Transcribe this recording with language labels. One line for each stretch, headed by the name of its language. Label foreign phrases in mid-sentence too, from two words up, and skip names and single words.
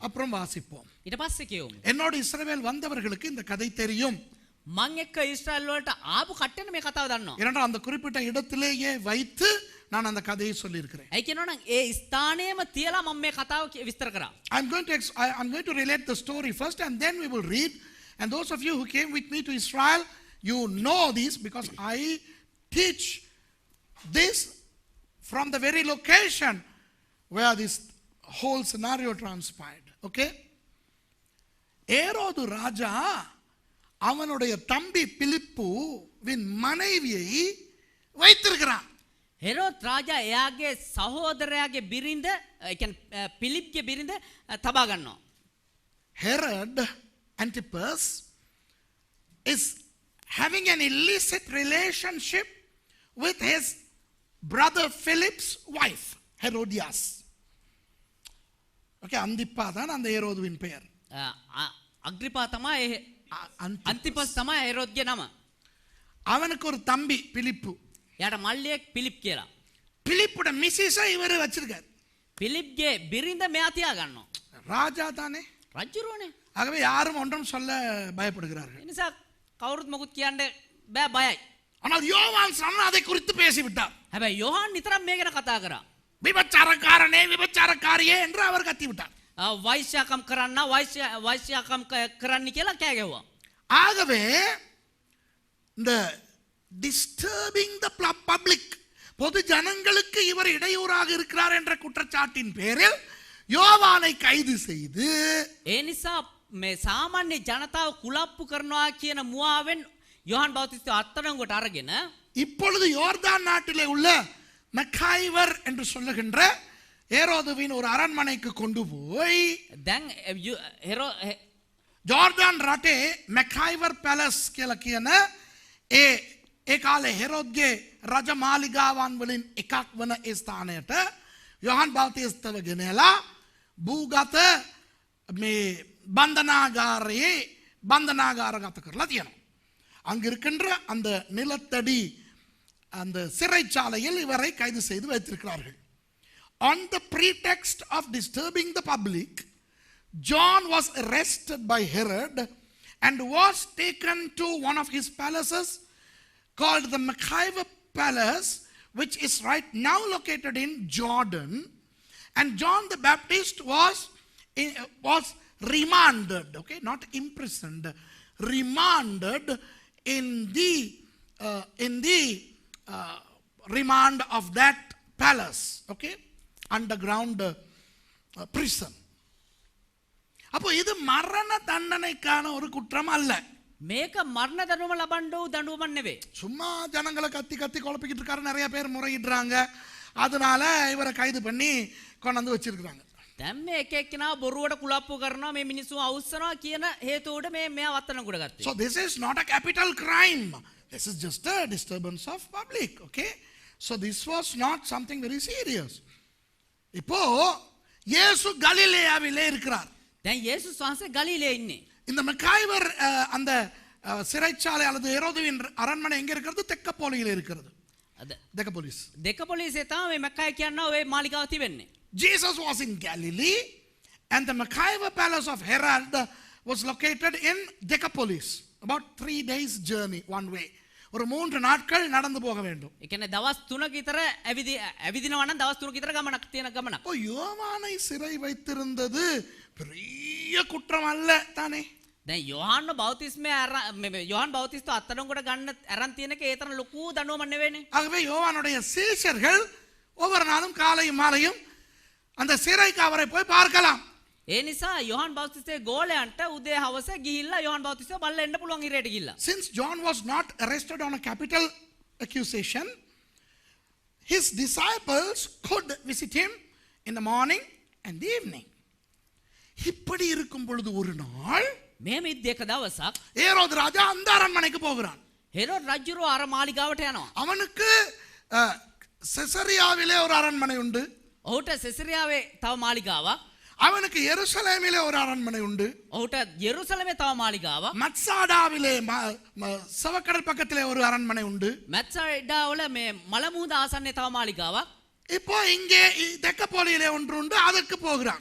Tamil: அப்புறம் வாசிப்போம்.
Sinhala: ඊට පස්සේ කියමු.
Tamil: என்னோட இஸ்ரவேல் வந்தவர்களுக்கு இந்த கதை தெரியும்.
Sinhala: මං එක්ක ඊශ්‍රායල් වලට ආපු කට්ටියනේ මේ කතාව දන්නවා.
Tamil: ஏனென்றால் அந்த குறிப்பிட்ட இடத்திலேயே வைத்து நான் அந்த கதையை சொல்லி இருக்கிறேன்.
Sinhala: ඒ කියනවා නම් ඒ ස්ථානයේම තියලා මම මේ කතාව විස්තර කරා.
English: I'm going to relate the story first and then we will read. And those of you who came with me to Israel, you know this because I teach this from the very location where this whole scenario transpired. Okay?
Tamil: ஏரோது ராஜா அவனுடைய தம்பி பிலிப்புவின் மனைவியை வைத்திருக்கிறான்.
Sinhala: හෙරෝද් රාජා එයාගේ සහෝදරයාගේ බිරිඳ ඒ කියන්නේ පිලිප්ගේ බිරිඳ තබා ගන්නවා.
English: Herod Antipas is having an illicit relationship with his brother Philip's wife, Herodias.
Tamil: Okay, Antipa தான் அந்த ஹெரோதுவின் பெயர்.
Sinhala: அக்ரிப்பா තමයි අන්තිපස් තමයි හෙරෝද්ගේ නම.
Tamil: அவனுக்கு ஒரு தம்பி பிலிப்பு.
Sinhala: එයාට මල්ලියෙක් පිලිප් කියලා.
Tamil: பிலிப்போட மிஸ்ஸஸை இவர் வச்சிருக்கார்.
Sinhala: පිලිප්ගේ බිරිඳ මෙයා තියා ගන්නවා.
Tamil: ராஜா தானே.
Sinhala: රජුරෝනේ.
Tamil: ஆகவே யாரும் ஒன்றும் சொல்ல பயப்படுகிறார்கள்.
Sinhala: ඒ නිසා කවුරුත් මොකුත් කියන්න බෑ බයයි.
Tamil: ஆனால் யோவான் ஸ்நானன் அதை குறித்து பேசிவிட்டார்.
Sinhala: හැබැයි යොහන් නිතරම මේ ගැන කතා කරා.
Tamil: விபச்சாரக்காரனே விபச்சாரக்காரியே என்று அவர் கத்திவிட்டார்.
Sinhala: වෛශ්‍යකම් කරන්න වෛශ්‍යකම් කරන්න කියලා කෑ ගැහුවා.
Tamil: ஆகவே இந்த
English: disturbing the public,
Tamil: பொது ஜனங்களுக்கு இவர் இடையூறாக இருக்கிறார் என்ற குற்றச்சாட்டின் பேரில் யோவானை கைது செய்து
Sinhala: ඒ නිසා මේ සාමාන්‍ය ජනතාව කුලප්පු කරනවා කියන මුවාවෙන් යොහන් බෞතිස්ත අත්අඩංගුවට අරගෙන
Tamil: இப்பொழுது யோர்தான் நாட்டிலே உள்ள மெக்காய்வர் என்று சொல்லுகின்ற ஏரோதுவின் ஒரு அரண்மனைக்கு கொண்டு போய்
Sinhala: දැන් ජෝර්දාන් රටේ மெக்காய்வர் පැලස් කියලා කියන ඒ කාලේ හෙරොද්ගේ රජමාලිගාවන් වලින් එකක් වන ඒ ස්ථානයට යොහන් බෞතිස්තව ගෙනලා භූගත මේ பந்தனாகாரகත කරලා තියෙනවා.
Tamil: அங்கு இருக்கின்ற அந்த நிலத்தடி அந்த சிறைச்சாலையில் இவரை கைது செய்து வைத்திருக்கிறார்கள்.
English: On the pretext of disturbing the public, John was arrested by Herod and was taken to one of his palaces called the Machaiva Palace, which is right now located in Jordan. And John the Baptist was remanded, okay, not imprisoned, remanded in the remand of that palace, okay, underground prison.
Tamil: அப்போ இது மரண தண்டனைக்கான ஒரு குற்றம் அல்ல.
Sinhala: මේක මරණ දඬුවම ලබන්න වූ දඬුවමක් නෙවෙයි.
Tamil: சும்மா ஜனங்களை கத்தி கத்தி குழப்பிக்கிட்டு இருக்காரு, நிறைய பேர் முறையிடுறாங்க, அதனால இவரை கைது பண்ணி கொண்டாந்து வச்சிருக்காங்க.
Sinhala: දැන් මේ එක එක්කෙනා බොරුවට කුලප්පු කරනවා, මේ මිනිස්සු අවුස්සනවා කියන හේතුවට මෙයා වත්තනකුඩ ගත්තා.
English: So this is not a capital crime. This is just a disturbance of public, okay? So this was not something very serious.
Tamil: இப்போ இயேசு கலிலேயாவிலே இருக்கிறார்.
Sinhala: දැන් යේසුස් වහන්සේ ගලිලේ ඉන්නේ.
Tamil: இந்த மெக்காய்வர் அந்த சிறைச்சாலை அல்லது ஹெரோதுவின் அரண்மனை எங்க இருக்கிறது? தெக்கப்போலியில் இருக்கிறது. தெக்கப்போலிஸ்.
Sinhala: දෙකපොලිසියේ තමයි මේ මක්කාය කියනවා ඔය මාලිගාව තිබෙන්නේ.
English: Jesus was in Galilee and the Machaiva Palace of Herod was located in Decapolis. About 3 days journey one way.
Tamil: ஒரு 3 நாட்கள் நடந்து போக வேண்டும்.
Sinhala: ඒ කියන්නේ දවස් 3ක විතර ඇවිදිනවා නම් දවස් 3ක විතර ගමනක් තියෙන ගමනක්.
Tamil: ஓ யோவானை சிறை வைத்திருந்தது பெரிய குற்றம் அல்ல தானே?
Sinhala: දැන් යොහන් බෞතිස්ත අත්අඩංගුවට ගන්න අරන් තියෙන එක ඒ තරම් ලොකු දඬුවමක් නෙවෙයිනේ.
Tamil: ஆகவே யோவானுடைய சீஷர்கள் ஒவ்வொரு நாளும் காலையும் மாலையும் அந்த சிறை காவலை போய் பார்க்கலாம்.
Sinhala: ඒ නිසා යොහන් බෞතිස්තේ ගෝලයන්ට උදේ හවස ගිහිල්ලා යොහන් බෞතිස්තේ බලලා එන්න පුළුවන් ඉරේට ගිහිල්ලා.
English: Since John was not arrested on a capital accusation, his disciples could visit him in the morning and the evening.
Tamil: இப்படி இருக்கும் பொழுது ஒரு நாள்
Sinhala: මේ මිද්දේක දවසක්
Tamil: ஏரோது ராஜா அந்த அரண்மனைக்கு போகிறான்.
Sinhala: හෙරෝඩ් රජුරෝ අර මාලිගාවට යනවා.
Tamil: அவனுக்கு செசரியாவிலே ஒரு அரண்மனை உண்டு.
Sinhala: ඔහුට සෙසරියාවේ තව මාලිගාවක්.
Tamil: அவனுக்கு எருசலேமிலே ஒரு அரண்மனை உண்டு.
Sinhala: ඔහුට යෙරුසලමේ තව මාලිගාවක්.
Tamil: மத்சாடாவிலே சவக்கடல் பக்கத்திலே ஒரு அரண்மனை உண்டு.
Sinhala: මැත්සයිඩා වල මේ මලමුහුද ආසන්නයේ තව මාලිගාවක්.
Tamil: இப்போ இங்கே தெக்கப்போலியிலே ஒன்று உண்டு, அதற்கு போகிறான்.